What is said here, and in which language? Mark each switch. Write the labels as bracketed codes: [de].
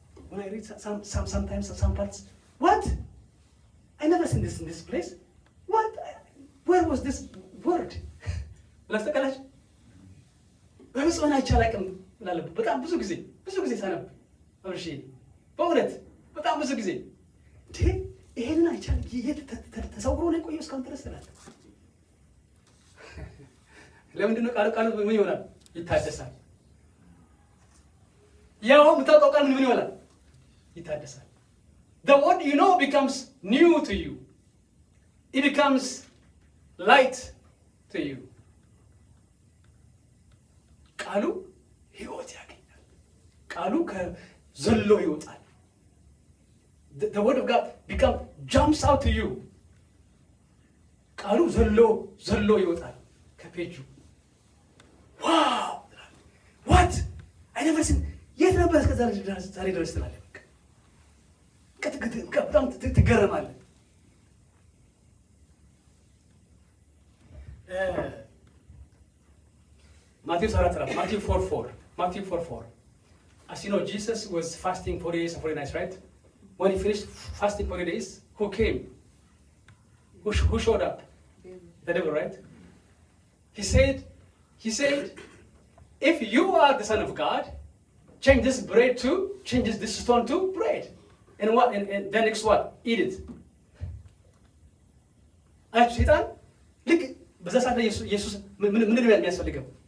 [en] when I read sometimes some parts, what I never seen this in this place, what where was this word [am] ላስተካላችሁ በፍጹም አይቻላቅም እላለሁ። በጣም ብዙ ጊዜ ሳነብ አብርሽ በእውነት በጣም ብዙ ጊዜ ይሄንን አይቻልም ተሰውሮ ነው የቆየው እስካሁን ድረስ እላለሁ። ለምንድን ነው ቃሉ ምን ይሆናል? ይታደሳል። ያው የምታውቀው ቃል ምን ይሆናል? ይታደሳል። [en] The word you know becomes new to you. It becomes light to you. [am] ቃሉ ህይወት ያገኛል። ቃሉ ከዘሎ ይወጣል። [en] The word of God jumps out to you. [am] ቃሉ ዘሎ ይወጣል ከፔጁ። ዋው [en] what I never seen [am] የት ነበር እስከ ዛሬ ድረስ ትላለህ። በጣም ትገረማለህ። ማቴዎስ 4:4 ማቴዎስ 4:4 [en] as you know, Jesus was fasting 40 days and 40 nights, right? When he finished fasting 40 days, who came? Who showed up? The devil, right? He said, if you are the Son of God, change this stone to bread. And what? And then next what? Eat it. [am] አያችሁ ሰይጣን ልክ በዛ ሰዓት ላይ ኢየሱስ ምንድን ነው የሚያስፈልገው?